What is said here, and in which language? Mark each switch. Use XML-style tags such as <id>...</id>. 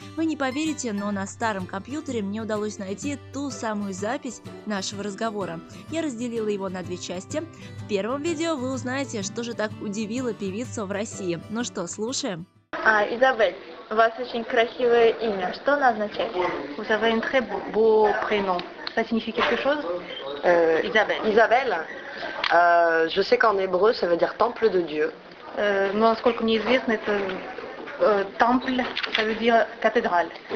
<ru>Вы не поверите, но на старом компьютере мне удалось найти ту самую запись нашего разговора. Я разделила его на две части. В первом видео вы узнаете, что же так удивило певицу в России. Ну что, слушаем? Изабель, у вас очень красивое имя. Что оно означает?</ru> <fr>Vous avez un très beau prénom. Ça signifie quelque chose? Isabelle. Isabelle, je sais qu'en hébreu ça veut dire temple de Dieu.</fr> <ru>Но насколько мне известно, это</ru> <fr>temple, ça veut dire cathédrale.</fr>